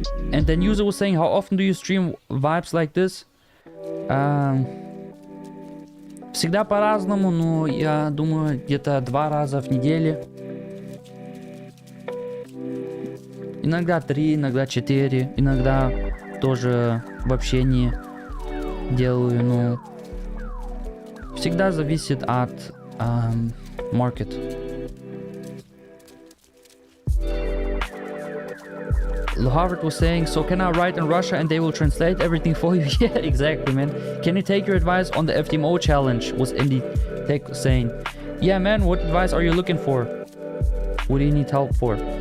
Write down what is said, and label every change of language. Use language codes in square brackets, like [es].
[en] And then user was saying, how often do you stream vibes like this? [ru] Всегда по-разному, но я думаю, где-то 2 раза в неделю. Иногда 3, иногда 4, иногда тоже вообще не делаю, но всегда зависит от market. [en] Harvard was saying, so can I write in Russia and they will translate everything for you? Yeah, exactly, man. Can you take your advice on the FTMO challenge? Was Indy Tech saying. Yeah, man, what advice are you looking for? What do you need help for?